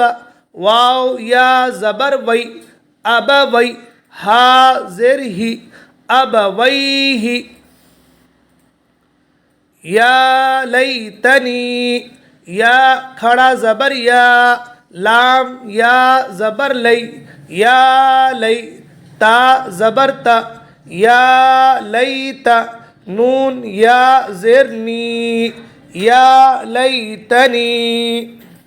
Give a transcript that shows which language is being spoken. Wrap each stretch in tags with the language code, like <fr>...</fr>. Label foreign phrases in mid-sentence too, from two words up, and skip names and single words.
<ur>واو یا زبر وی، ابوی. ہا زیر ہی، ابویہ. یا لیتنی یا کھڑا زبر یا، لام یا زبر لی، یا لی. تا زبر تا، یا لیت. نون یا زیر نی، یا لیتنی.</ur>